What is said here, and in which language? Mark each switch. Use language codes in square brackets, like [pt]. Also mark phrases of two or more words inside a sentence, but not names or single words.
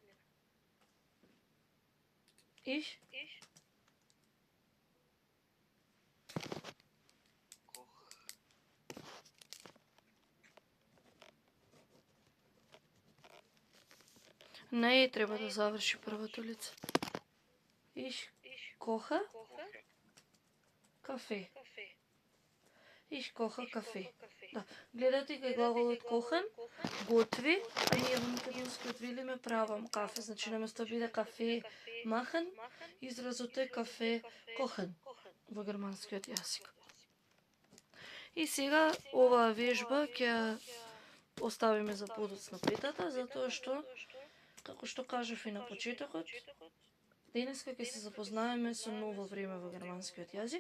[de] Ich. [mk] Не треба да заврши првото лице. [de] Ich koche кафе. Ich koche кафе. [mk] Да, гледате кај глаголот кохен, готви, а ние во македонскиот велиме правам кафе, значи наместо биде кафе махен, изразот е кафе кохен во германскиот јазик. И сега оваа вежба ќе оставиме за подоцна петата, затоа што, како што кажав и на почетокот, денеска ќе се запознаеме со ново време во германскиот јазик.